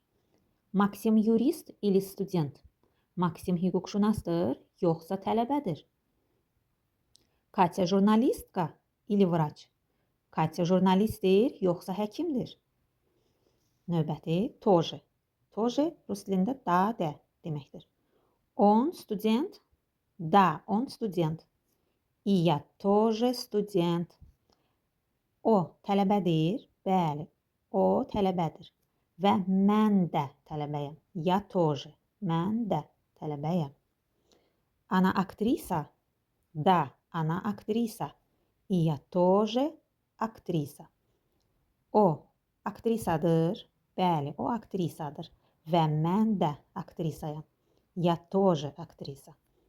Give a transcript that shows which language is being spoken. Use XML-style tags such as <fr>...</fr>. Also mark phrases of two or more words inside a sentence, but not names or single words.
<az>Maksim</az> <ru>юрист или студент.</ru> <az>Maksim hüquqşünasdır, yoxsa tələbədir.</az> <ru>Katya журналистка или врач.</ru> <az>Katya jurnalistdir, yoxsa həkimdir. Növbəti тоже. Тоже rus dilində da, deməkdir.</az> <ru>Он студент, да, он студент. И я тоже студент.</ru> <az>O tələbədir. Bəli, o tələbədir. Və mən də tələbəyəm.</az> <ru>Я тоже.</ru> <az>Mən də tələbəyəm.</az> <ru>Она актриса? Да, она актриса. И я тоже актриса.</ru> <az>O aktrisadır. Bəli, o aktrisadır. Və mən də aktrisayam.</az> <ru>Я тоже актриса.</ru>